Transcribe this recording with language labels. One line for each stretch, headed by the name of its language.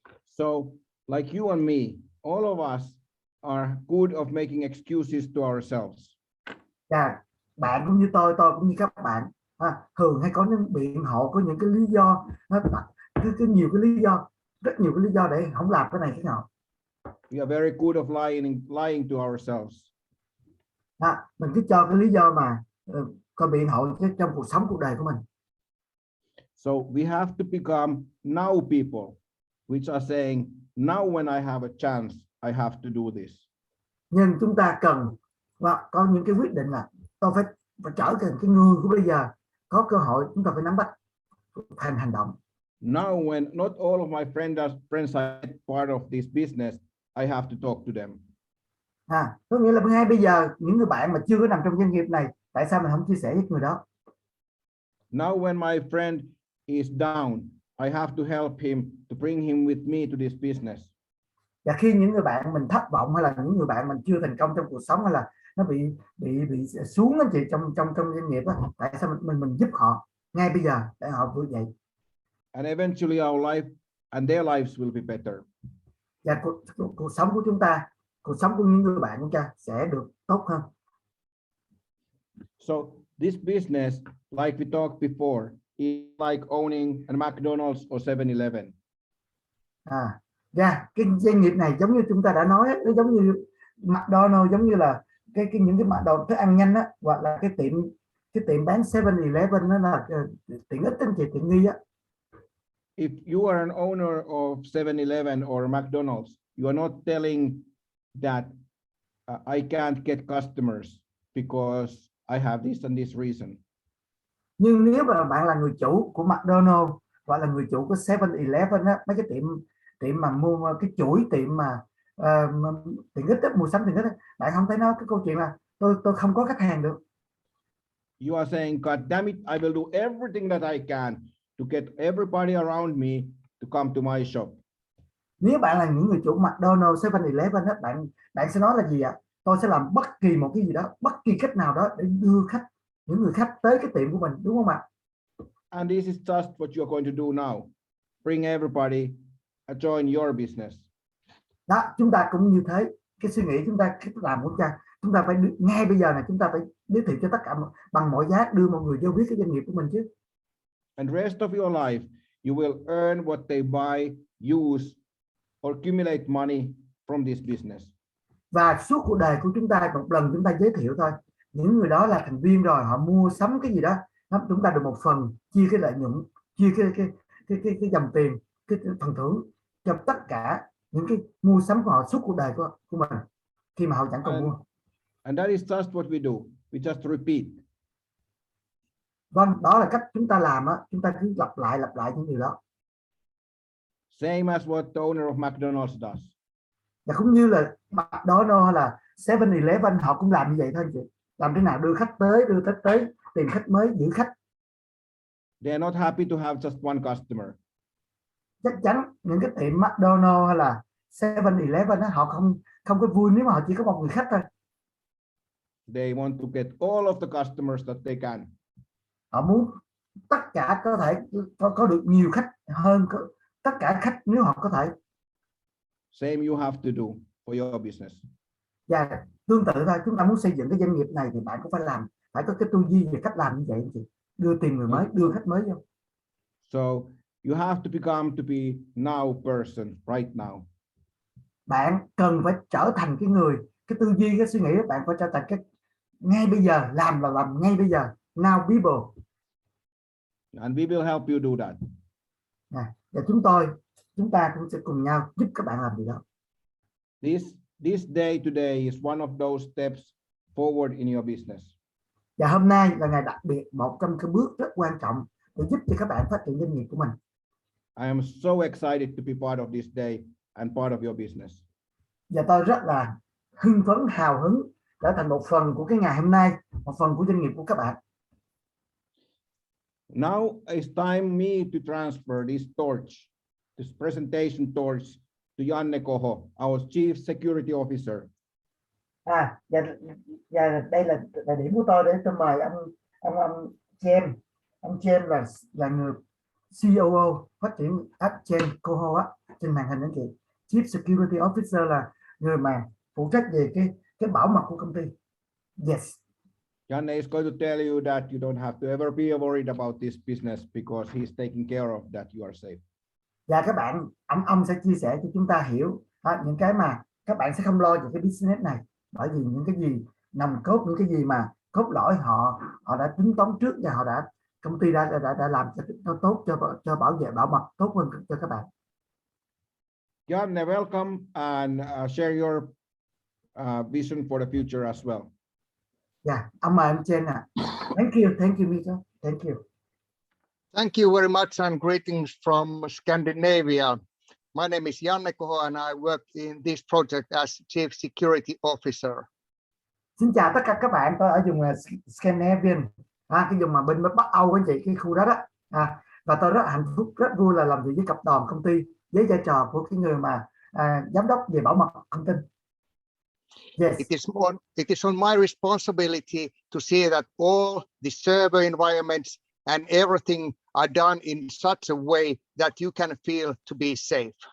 English: So like you and me, all of us are good of making excuses to ourselves.
Vietnamese: Bạn cũng như tôi cũng như các bạn, thường hay có những biện hộ, có những cái lý do, nhiều cái lý do, rất nhiều cái lý do để không làm cái này cái nọ.
English: We are very good of lying to ourselves.
Vietnamese: Mình cứ cho cái lý do mà có biện hộ trong cuộc đời của mình.
English: So we have to become now people, which are saying now when I have a chance, I have to do this.
Vietnamese: Nhưng chúng ta cần có những cái quyết định là tôi phải trở thành cái người của bây giờ, có cơ hội chúng ta phải nắm bắt thành hành động.
English: Now when not all of my friends are part of this business, I have to talk to them.
Vietnamese: Có nghĩa là ngay bây giờ những người bạn mà chưa có nằm trong doanh nghiệp này, tại sao mình không chia sẻ với người đó?
English: Now when my friend is down, I have to help him to bring him with me to this business.
Vietnamese: Và khi những người bạn mình thất vọng, hay là những người bạn mình chưa thành công trong cuộc sống, hay là nó bị xuống anh chị trong doanh nghiệp đó, tại sao mình giúp họ ngay bây giờ để họ vượt dậy?
English: And eventually our life and their lives will be better.
Vietnamese: Và cuộc sống của chúng ta, cuộc sống của những người bạn của chúng ta sẽ được tốt hơn.
English: So this business, like we talked before, is like owning a McDonald's or 7-Eleven.
Vietnamese: Cái doanh nghiệp này giống như chúng ta đã nói, nó giống như McDonald's, giống như là những cái McDonald's thức ăn nhanh á, hoặc là cái tiệm bán 7-Eleven, nó là tiện ích anh chị, tiện nghi á.
English: If you are an owner of 7-Eleven or McDonald's, you are not telling that I can't get customers because I have this and this reason.
Vietnamese: Nhưng nếu mà bạn là người chủ của McDonald's hoặc là người chủ của 7-Eleven á, mấy cái tiệm mà mua cái chuỗi tiệm mà tiện ích, mua sắm tiện ích, bạn không thể nói cái câu chuyện là tôi không có khách hàng được.
English: You are saying, God damn it, I will do everything that I can to get everybody around me to come to my shop.
Vietnamese: Nếu bạn là những người chủ McDonald's, 7-Eleven á, bạn sẽ nói là gì ạ? Tôi sẽ làm bất kỳ một cái gì đó, bất kỳ cách nào đó để đưa những người khách tới cái tiệm của mình, đúng không ạ?
English: And this is just what you are going to do now. Bring everybody join your business.
Vietnamese: Đó, chúng ta cũng như thế. Cái suy nghĩ chúng ta làm của chúng ta phải ngay bây giờ này, chúng ta phải giới thiệu cho tất cả bằng mọi giá, đưa mọi người vô biết cái doanh nghiệp của mình chứ.
English: And rest of your life, you will earn what they buy, use, or accumulate money from this business.
Vietnamese: Và suốt cuộc đời của chúng ta, một lần chúng ta giới thiệu thôi, những người đó là thành viên rồi, họ mua sắm cái gì đó, chúng ta được một phần, chia cái lợi nhuận, chia cái dòng tiền, cái phần thưởng cho tất cả những cái mua sắm của họ suốt cuộc đời của mình khi mà họ chẳng còn mua.
English: And that is just what we do. We just repeat.
Vietnamese: Vâng, đó là cách chúng ta làm á, chúng ta cứ lặp lại những điều đó.
English: Same as what the owner of McDonald's does.
Vietnamese: Và cũng như là McDonald's hay là 7-Eleven, họ cũng làm như vậy thôi anh chị. Làm thế nào đưa khách tới, tìm khách mới, giữ khách.
English: They are not happy to have just one customer.
Vietnamese: Chắc chắn những cái tiệm McDonald's hay là 7-Eleven đó, họ không có vui nếu mà họ chỉ có một người khách thôi.
English: They want to get all of the customers that they can.
Vietnamese: Họ muốn tất cả có thể có được nhiều khách hơn tất cả khách nếu họ có thể.
English: Same you have to do for your business.
Vietnamese: Và tương tự thôi, chúng ta muốn xây dựng cái doanh nghiệp này thì bạn cũng phải có cái tư duy về cách làm như vậy anh chị. Đưa tìm người mới, đưa khách mới vô.
English: So you have to become to be now person right now.
Vietnamese: Bạn cần phải trở thành cái người, cái tư duy, cái suy nghĩ bạn phải trở thành cái ngay bây giờ, làm là làm ngay bây giờ.
English: Now people. And we will help you do that.
Vietnamese: Và chúng ta cũng sẽ cùng nhau giúp các bạn làm điều đó.
English: This day today is one of those steps forward in your business.
Vietnamese: Và hôm nay là ngày đặc biệt, một trong cái bước rất quan trọng để giúp cho các bạn phát triển doanh nghiệp của mình.
English: I am so excited to be part of this day and part of your business.
Vietnamese: Và tôi rất là hưng phấn, hào hứng trở thành một phần của cái ngày hôm nay, một phần của doanh nghiệp của các bạn.
English: Now it's time me to transfer this torch, this presentation torch to Janne Koho, our Chief Security Officer.
Vietnamese: Và đây là điểm của tôi để tôi mời ông James là người COO phát triển James Koho á, trên màn hình anh chị. Chief Security Officer là người mà phụ trách về cái bảo mật của công ty.
English: Yes. Janne is going to tell you that you don't have to ever be worried about this business because he's taking care of that you are safe.
Vietnamese: Và các bạn, ông sẽ chia sẻ cho chúng ta hiểu những cái mà các bạn sẽ không lo về cái business này, bởi vì những cái gì nằm cốt, những cái gì mà cốt lõi họ đã tính toán trước và công ty đã làm cho tốt, cho bảo vệ bảo mật tốt hơn cho các bạn.
English: Janne, welcome and share your vision for the future as well.
Vietnamese: Yeah, ông mời anh Chen ạ.
English: Thank you, Mika. Thank you. Thank you very much and greetings from Scandinavia. My name is Janne Koho and I work in this project as Chief Security Officer.
Vietnamese: Xin chào tất cả các bạn, tôi ở vùng Scandinavian, cái vùng mà bên Bắc Âu anh chị, cái khu đó đó. Và tôi rất hạnh phúc, rất vui là làm việc với tập đoàn công ty với vai trò của cái người mà giám đốc về bảo mật thông tin.
English: Yes. It is on my responsibility to see that all the server environments and everything are done in such a way that you can feel to be safe.